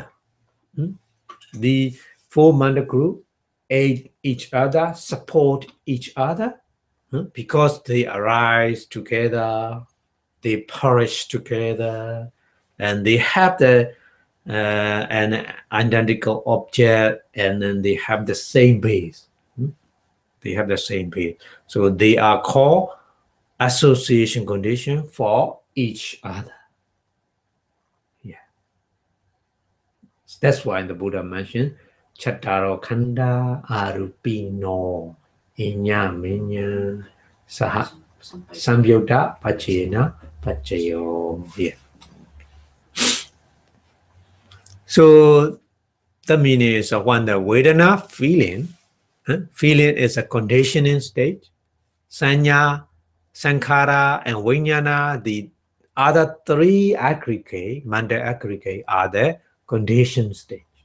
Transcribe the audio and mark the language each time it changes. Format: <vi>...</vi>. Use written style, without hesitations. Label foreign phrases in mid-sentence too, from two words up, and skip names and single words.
<en>The four manda group aid each other, support each other, because they arise together, they perish together, and they have an identical object, and then they have the same base. They have the same base. So they are called association condition for each other. Yeah. That's why the Buddha mentioned</en> <pi>Chattaro Khanda Arupino Inya Minya Saha Sampayutta Paccayena Paccayo.</pi> <en>Yeah. So the meaning is when the Vedana feeling, feeling is a conditioning state. Sanya, Sankhara, and Vijnana, the other three aggregate, mental aggregate, are the conditioned state.</en>